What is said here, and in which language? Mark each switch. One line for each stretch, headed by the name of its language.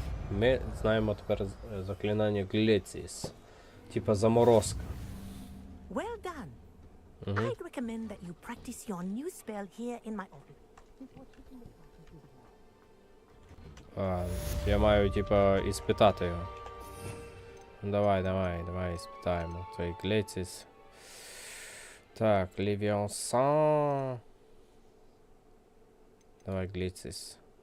Ukrainian: Ми знаємо тепер заклинання Glacius. Типа заморозка.
English: Well done. I'd recommend that you practice your new spell here in my office.
Ukrainian: А, я маю, типа, іспитати його. Ну, давай, іспитаємо. Той Glacius. Так, Левіансан. Давай, Glacius.